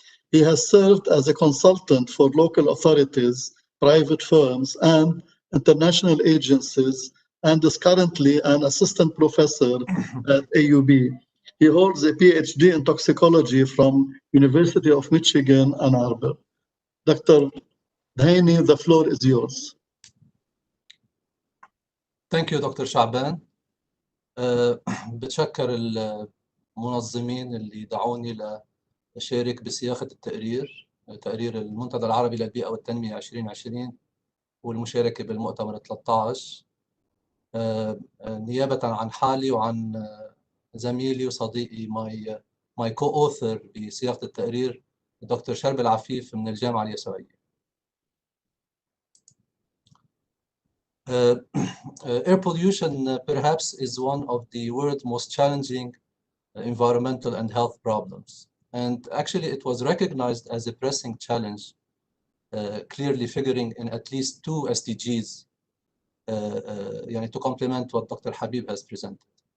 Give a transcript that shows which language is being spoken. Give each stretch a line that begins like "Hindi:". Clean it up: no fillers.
English: He has served as a consultant for local authorities, private firms, and international agencies, and is currently an assistant professor at AUB. He holds a PhD in toxicology from University of Michigan, Ann Arbor. Dr. Dhaini, the floor is yours. Thank you, Dr. Shaaban.
Arabic: بتشكر المنظمين اللي دعوني لأشارك بصياغة التقرير، تقرير المنتدى العربي للبيئة والتنمية 2020 والمشاركة بالمؤتمر 13 نيابة عن حالي وعن زميلي وصديقي
English: my co-author
Arabic: بصياغة التقرير دكتور شرب العفيف من الجامعة اليسوعية.
English: Air pollution perhaps is one of the world's most challenging environmental and health problems. And actually it was recognized as a pressing challenge, clearly figuring in at least 2 SDGs to complement what Dr. Habib has presented.